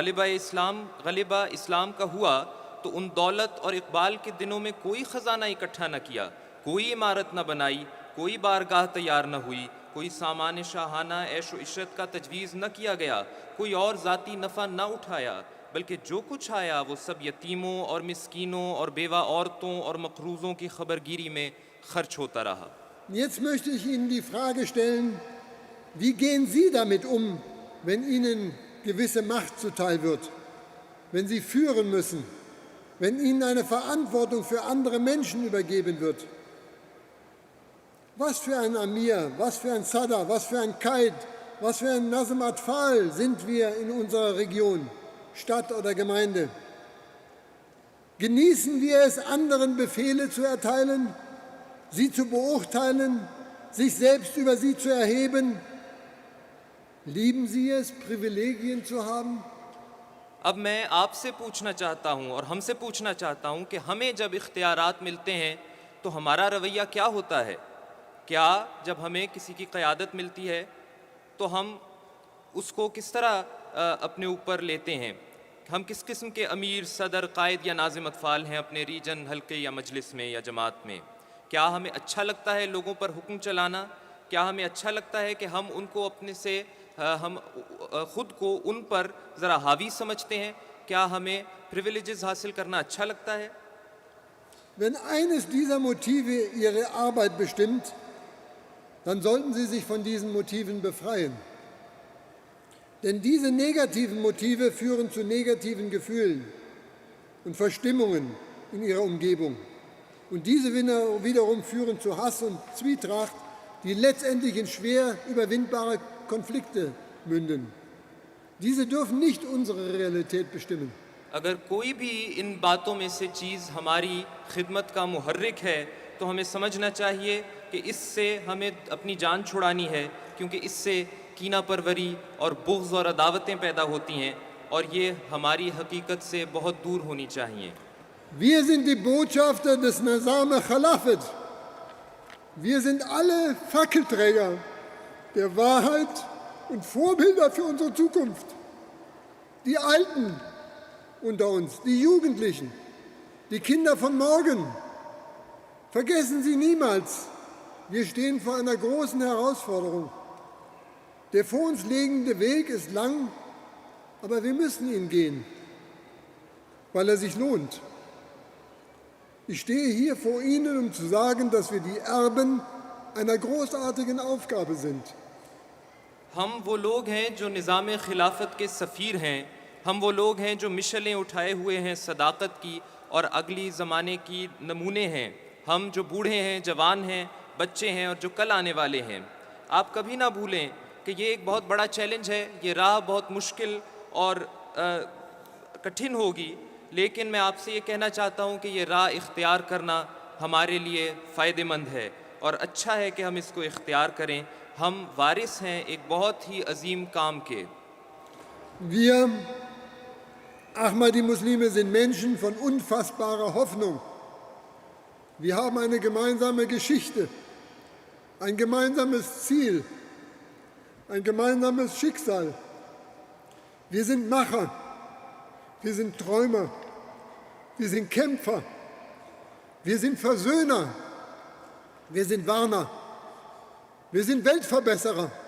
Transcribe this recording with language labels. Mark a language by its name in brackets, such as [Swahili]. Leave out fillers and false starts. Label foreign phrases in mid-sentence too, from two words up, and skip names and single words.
[Urdu] غلبہ اسلام کا ہوا تو ان دولت اور اقبال کے دنوں میں کوئی خزانہ اکٹھا نہ کیا، کوئی عمارت نہ بنائی، کوئی بارگاہ تیار نہ ہوئی، کوئی سامان شاہانہ عیش و عشرت کا تجویز نہ کیا گیا، کوئی اور ذاتی نفع نہ اٹھایا، بلکہ جو کچھ آیا وہ سب یتیموں اور مسکینوں اور بیوہ عورتوں اور مقروضوں کی خبرگیری میں خرچ ہوتا رہا. [German] Jetzt möchte ich Ihnen die Frage stellen, wie gehen Sie damit um, wenn Ihnen gewisse Macht zuteil wird, wenn Sie führen müssen, wenn Ihnen eine Verantwortung für andere Menschen übergeben wird? Was für ein Amir, was für ein Sadr, was für ein Qaid, was für ein Nazm Atfal sind wir in unserer Region, Stadt oder Gemeinde? Genießen wir es, anderen Befehle zu erteilen, sie zu beurteilen, sich selbst über sie zu erheben? Lieben Sie es, Privilegien zu haben? [Urdu] اب میں آپ سے پوچھنا چاہتا ہوں اور ہم سے پوچھنا چاہتا ہوں کہ ہمیں جب اختیارات ملتے ہیں تو ہمارا رویہ کیا ہوتا ہے? کیا جب ہمیں کسی کی قیادت ملتی ہے تو ہم اس کو کس طرح اپنے اوپر لیتے ہیں? ہم کس قسم کے امیر، صدر، قائد یا ناظم اطفال ہیں اپنے ریجن، حلقے یا مجلس میں یا جماعت میں? کیا ہمیں اچھا لگتا ہے لوگوں پر حکم چلانا؟ کیا ہمیں اچھا لگتا ہے کہ ہم ان کو اپنے سے ہم خود کو ان پر ذرا حاوی سمجھتے ہیں? کیا ہمیں پریویلیجز حاصل کرنا اچھا لگتا ہے? [German] Wenn eines dieser Motive Ihre Arbeit bestimmt, dann sollten Sie sich von diesen Motiven befreien. Denn diese negativen Motive führen zu negativen Gefühlen und Verstimmungen in Ihrer Umgebung. Und diese wiederum führen zu Hass und Zwietracht, die letztendlich in schwer überwindbare Konflikte münden. Diese dürfen nicht unsere Realität bestimmen. [Urdu] اگر کوئی بھی ان باتوں میں سے چیز ہماری خدمت کا محرک ہے تو ہمیں سمجھنا چاہیے کہ اس سے ہمیں اپنی جان چھڑانی ہے، کیونکہ اس سے کینہ پروری اور بغض اور عداوتیں پیدا ہوتی ہیں اور یہ ہماری حقیقت سے بہت دور ہونی چاہیے. [German] Wir sind die Botschafter des Nizam Khilafat. Wir sind alle Fackelträger der Wahrheit und Vorbilder für unsere Zukunft. Die Alten unter uns, die Jugendlichen, die Kinder von morgen. Vergessen Sie niemals, wir stehen vor einer großen Herausforderung. Der vor uns liegende Weg ist lang, aber wir müssen ihn gehen, weil er sich lohnt. Ich stehe hier vor Ihnen, um zu sagen, dass wir die Erben einer großartigen Aufgabe sind. [Urdu] ہم وہ لوگ ہیں جو نظام خلافت کے سفیر ہیں، ہم وہ لوگ ہیں جو مشعلیں اٹھائے ہوئے ہیں صداقت کی اور اگلی زمانے کی نمونے ہیں. ہم جو بوڑھے ہیں، جوان ہیں، بچے ہیں اور جو کل آنے والے ہیں. آپ کبھی نہ بھولیں کہ یہ ایک بہت بڑا چیلنج ہے، یہ راہ بہت مشکل اور کٹھن ہوگی، لیکن میں آپ سے یہ کہنا چاہتا ہوں کہ یہ راہ اختیار کرنا ہمارے لیے فائدہ مند ہے اور اچھا ہے کہ ہم اس کو اختیار کریں. ہم وارث ہیں ایک بہت ہی عظیم کام کے. [German] Wir Ahmadi-Muslime sind Menschen von unfassbarer Hoffnung. Wir haben eine gemeinsame Geschichte, ein gemeinsames Ziel, ein gemeinsames Schicksal. Wir sind Macher, wir sind Träumer, wir sind Kämpfer, wir sind Versöhner, wir sind Warner, wir sind Weltverbesserer.